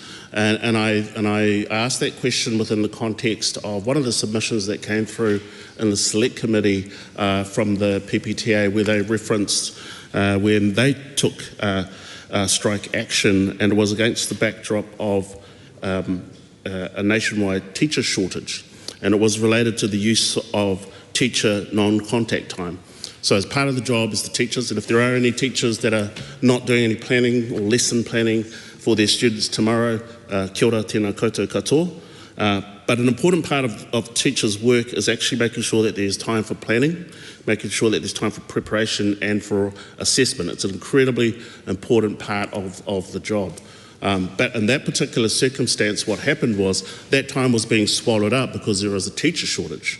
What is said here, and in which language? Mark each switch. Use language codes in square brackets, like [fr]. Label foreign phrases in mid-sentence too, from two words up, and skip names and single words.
[en] And I asked that question within the context of one of the submissions that came through in the Select Committee from the PPTA, where they referenced when they took strike action, and it was against the backdrop of a nationwide teacher shortage, and it was related to the use of teacher non-contact time. So as part of the job is the teachers, and if there are any teachers that are not doing any planning or lesson planning for their students tomorrow, [mi] kia ora, tēnā koutou katoa. [en] But an important part of teachers' work is actually making sure that there's time for planning, making sure that there's time for preparation and for assessment. It's an incredibly important part of the job. But in that particular circumstance, what happened was that time was being swallowed up because there was a teacher shortage.